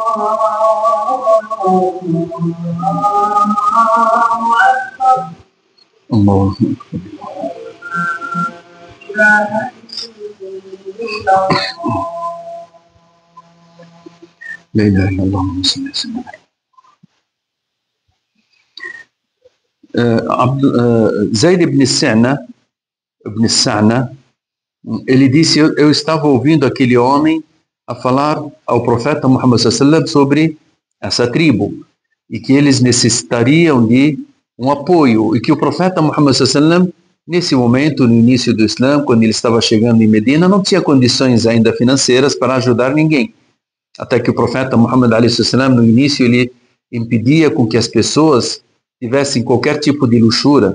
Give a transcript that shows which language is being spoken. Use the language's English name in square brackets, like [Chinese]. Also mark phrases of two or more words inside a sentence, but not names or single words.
[Arabic] الله لا إله إلا الله محمد صلى الله عليه وسلم. [Portuguese] Zayd ibn Sa'na, ele disse: eu estava ouvindo aquele homem a falar ao profeta Muhammad [Arabic] صلى الله عليه وسلم [Portuguese] sobre essa tribo, e que eles necessitariam de um apoio, e que o profeta Muhammad sallam, nesse momento, no início do Islã, quando ele estava chegando em Medina, não tinha condições ainda financeiras para ajudar ninguém. Até que o profeta Muhammad sallam, no início, ele impedia com que as pessoas tivessem qualquer tipo de luxúria.